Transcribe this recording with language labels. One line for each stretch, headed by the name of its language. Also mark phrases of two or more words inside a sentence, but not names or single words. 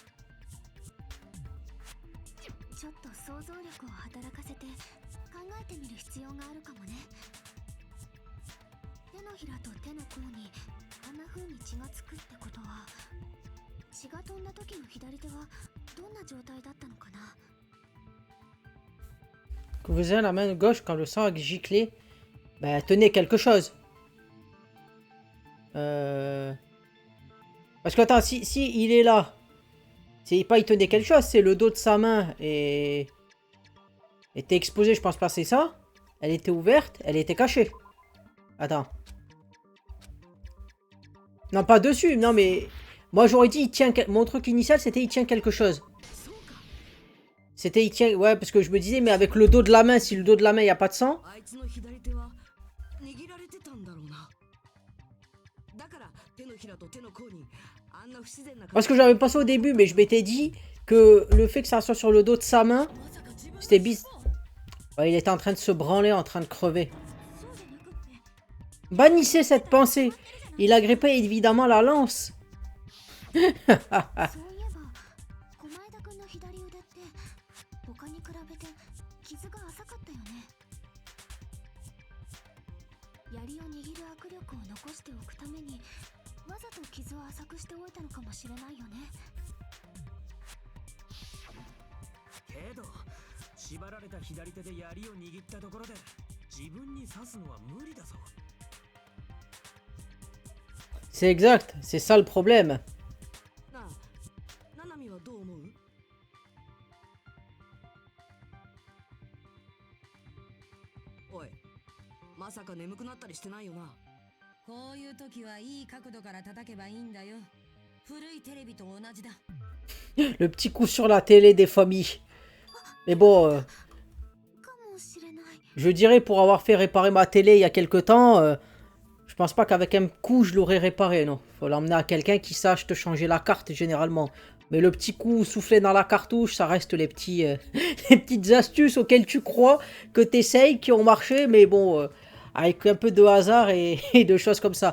Japanese: ちょっと想像力を働かせて考えてみる必要があるかもね。手のひらと手の甲にあんな風に血がつくってことは、血が飛んだ時の左手はどんな状態だったのかな。
French: Que vous avez la main gauche quand le sang a giclé. Bah, tenez quelque chose. Parce que attends, si il est là, c'est pas il tenait quelque chose, c'est le dos de sa main et était exposé, je pense pas c'est ça. Elle était ouverte, elle était cachée. Attends. Non, pas dessus, non mais moi j'aurais dit il tient mon truc initial c'était il tient quelque chose. C'était il tient, ouais, parce que je me disais mais avec le dos de la main, si le dos de la main il y a pas de sang.
Japanese: あいつの左手は握られてたんだろうな。だから手のひらと手の甲にあんな不自然な。
French: Parce que j'avais pensé au début, mais je m'étais dit que le fait que ça soit sur le dos de sa main, c'était bis. Ouais, il était en train de se branler, en train de crever. Bannissez cette pensée. Il agrippait évidemment la lance.
Japanese: そういえば小前田君の左腕って他に比べて傷が浅かったよね。槍を握る握力を残しておくためにわざと傷を浅くしておいたのかもしれないよね。けど縛られた左手で槍を握ったところで自分に刺すのは無理だぞ。
French: C'est exact, c'est ça le problème.
Japanese: なあ、ナナミはどう思う？おい、まさか眠くなったりしてないよな。こういう時はいい角度から叩けばいいんだよ。古いテレビと同じだ。
French: Le petit coup sur la télé des familles. Mais bon,
Japanese: かもしれない。
French: je dirais pour avoir fait réparer ma télé il y a quelque temps, je pense pas qu'avec un coup je l'aurais réparé, non. Faut l'emmener à quelqu'un qui sache te changer la carte généralement. Mais le petit coup soufflé dans la cartouche, ça reste les petits, les petites astuces auxquelles tu crois, que t'essayes, qui ont marché, mais bon, avec un peu de hasard et de choses comme ça.